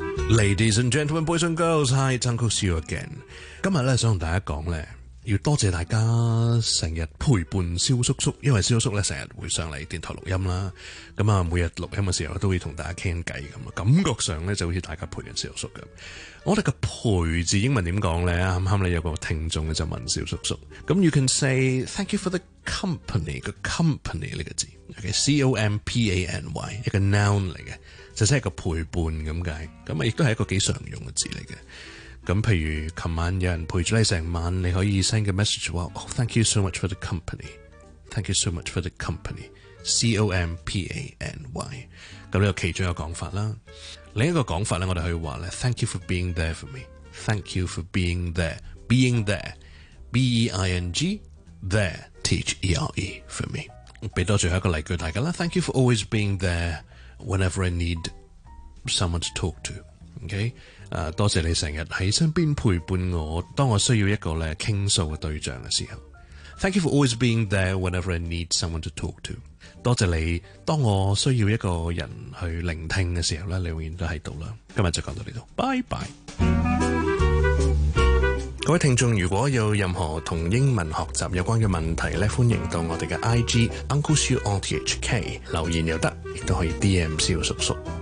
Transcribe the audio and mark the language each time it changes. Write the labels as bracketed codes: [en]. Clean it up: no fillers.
[en] Ladies and gentlemen, boys and girls, hi, it's Uncle Seal again。 [yue] 今日咧想同大家讲咧，要多谢大家成日陪伴萧叔叔，因为萧叔咧成日会上嚟电台录音啦。咁啊，每日录音嘅时候都会同大家倾偈咁啊，感觉上咧就好似大家陪紧萧叔咁。我哋嘅陪字英文点讲咧？啱啱咧有个听众咧就问萧叔叔，咁 [en] you can say thank you for the company [yue] 个 company 呢个字 ，OK C O M P A N Y 一个 noun 嚟嘅，就是一个陪伴咁解，咁啊亦都系一个几常用嘅字嚟嘅。咁譬如琴晚有人陪住你成晚，你可以 send 个 message 话、oh, ， [en] thank you so much for the company， [yue] thank you so much for the company，C O M P A N Y， 咁呢个其中一个讲法啦。另一个讲法咧，我哋可以话咧 [en] ，thank you for being there for me，thank you for being there，being there，B E I N G there，T H E R E for me， [yue] 俾多最后一个例句大家啦 [en] ，thank you for always being there whenever I need someone to talk to，OK、okay?。 [yue] 多谢你成日喺身边陪伴我，当我需要一个咧倾诉嘅对象嘅时候。 [en] Thank you for always being there whenever I need someone to talk to。 [yue] 多谢你，当我需要一个人去聆听嘅时候咧，你永远都喺度啦。今日就讲到呢度，拜拜。各位听众，如果有任何同英文学习有关嘅问题咧，欢迎到我哋嘅 IG Uncle Shu on THK 留言又得，亦都可以 DM 萧叔叔。